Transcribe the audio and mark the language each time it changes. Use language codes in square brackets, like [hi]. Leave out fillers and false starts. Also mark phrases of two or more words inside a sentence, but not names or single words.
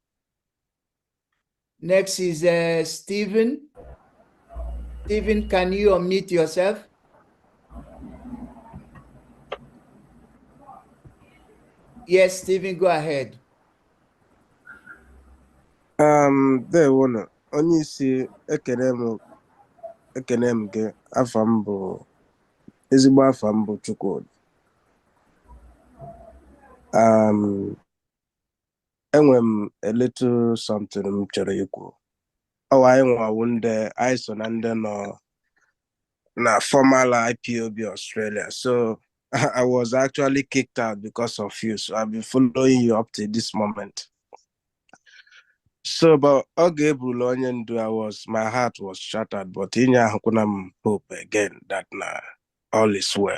[en] Next is Stephen. Stephen, can you unmute yourself? Yes, Stephen, go ahead. [ig] There one onye isi ekene m gị afọ m bụ ezigbo afọ m bụ Chukwudi. Enwere m [en] a little something [ig] m chọrọ ikwu. Anyị nwawo anyị so na ndị nọ na formal IPOB Australia. [en] So I was actually kicked out because of you. So I've been following you up to this moment. So, but my heart was shattered, but in hope again that all is well.